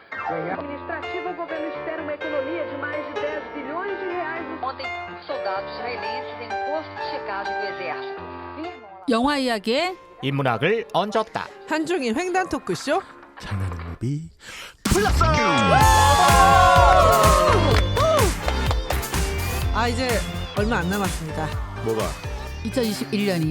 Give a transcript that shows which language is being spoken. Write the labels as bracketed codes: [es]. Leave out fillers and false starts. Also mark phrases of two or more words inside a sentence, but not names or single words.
[pt] Administrativa, o governo espera uma economia de mais de 10 bilhões de reais. Ontem, soldados israelenses em posto de checagem do exército. [ko] 영화 이야기에 인문학을 얹었다. 한중인 횡단 토크쇼. 장난은 무비 플러스. 아 이제 얼마 안 남았습니다. 뭐가? 2021년이